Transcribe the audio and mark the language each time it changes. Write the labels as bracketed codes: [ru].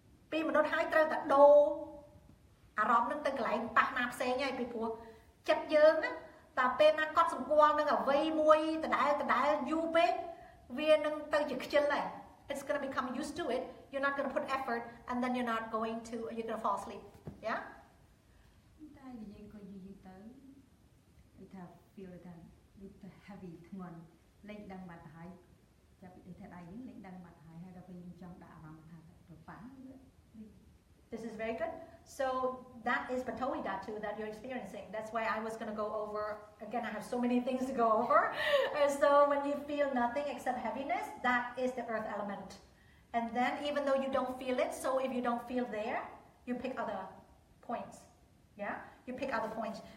[km] 2minuttហើយត្រូវតែដូរអារម្មណ៍ហ្នឹងទៅកន្លែងប៉ះណាផ្សេងហើយពីព្រោះចិត្តយើងតែពេលណាកត់សម្គាល់នឹងអ្វីមួយដដែលយូរពេកវានឹងទៅជាខ្ជិលហើយ [en] it's going to become used to it. You're not going to put effort, and then you're going to fall asleep. Yeah. [km] តែនិយាយក៏យីទៅដូចថា feel ថាដូចទៅ heavy ធ្ងន់លេងដឹងបាត់ទៅហើយចាប់ពីថាដៃយើងលេងដឹងបាត់ទៅហើយហើយដល់ពេលយើងចង់ដាក់អារម្មណ៍ថាទៅប៉ះ [en] This is very good. So that is Bophary Dhatu that you're experiencing. That's why I was going to go over, again, I have so many things to go over. And so when you feel nothing except heaviness, that is the earth element. And then even though you don't feel it, so if you don't feel there, you pick other points. Yeah? You pick other points.